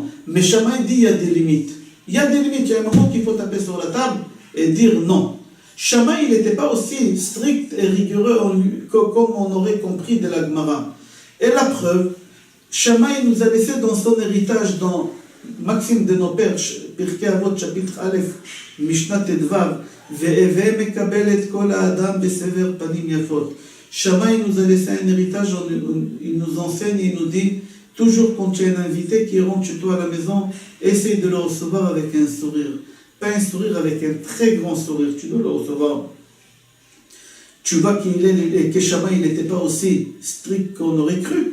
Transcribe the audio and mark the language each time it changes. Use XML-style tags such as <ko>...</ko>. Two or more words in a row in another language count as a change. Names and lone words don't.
<fr>Mais Shammai dit qu'il y a des limites. Il y a des limites, il y a un moment qu'il faut taper sur la table et dire non. Shammai, il n'était pas aussi strict et rigoureux comme on aurait compris de la Gemara. Et la preuve, Shammai nous a laissé dans son héritage, dans Maxime de nos pères, Pirkei Avot, chapitre Aleph, Mishnah Tedvav,</fr> <he>והוי מקבל את כל האדם בסבר פנים יפות.</he> <fr>Shammai nous a laissé un héritage, il nous enseigne, il nous dit, toujours quand tu as un invité qui rentre chez toi à la maison, essaye de le recevoir avec un sourire. Pas un sourire avec un très grand sourire, tu dois le recevoir. Tu vois que Shammai n'était pas aussi strict qu'on aurait cru.</fr>